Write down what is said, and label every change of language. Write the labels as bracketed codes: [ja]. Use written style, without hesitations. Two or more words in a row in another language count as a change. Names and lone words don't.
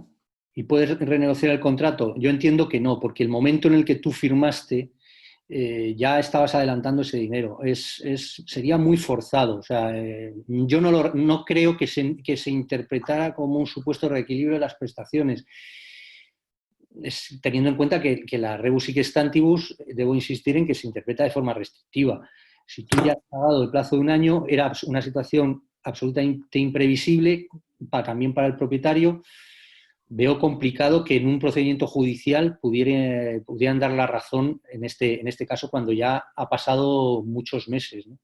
[es] ¿Y puedes renegociar el contrato? Yo entiendo que no, porque el momento en el que tú firmaste ya estabas adelantando ese dinero. Sería muy forzado. O sea, yo no creo que se interpretara como un supuesto reequilibrio de las prestaciones. Teniendo en cuenta que la [la] rebus sic stantibus, [es] debo insistir en que se interpreta de forma restrictiva. Si tú ya has pagado el plazo de 1 año, era una situación absolutamente imprevisible también para el propietario. Veo complicado que en un procedimiento judicial pudieran dar la razón en este caso cuando ya ha pasado muchos meses, ¿no?